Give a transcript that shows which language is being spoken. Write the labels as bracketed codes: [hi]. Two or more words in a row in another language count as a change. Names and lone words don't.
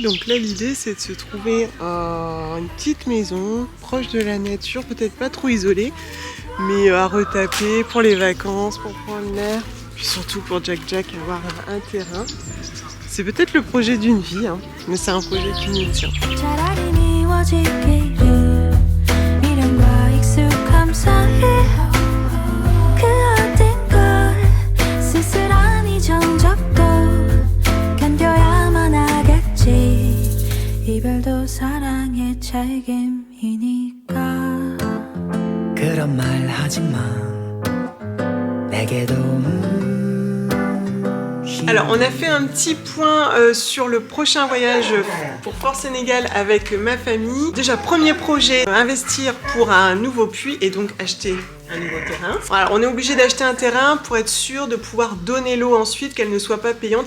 [fr] Donc là, l'idée, c'est de se trouver une petite maison, proche de la nature, peut-être pas trop isolée, mais à retaper pour les vacances, pour prendre l'air, puis surtout pour Jack avoir un terrain. C'est peut-être le projet d'une vie, hein, mais c'est un projet qui nous tient. [ko] 이별도 사랑의 책임이니까 그런 말 하지 마 내게도 [fr] Alors on a fait un petit point sur le prochain voyage pour Fort Sénégal avec ma famille. Déjà premier projet, investir pour un nouveau puits et donc acheter un nouveau terrain. Voilà, on est obligé d'acheter un terrain pour être sûr de pouvoir donner l'eau ensuite, qu'elle ne soit pas payante.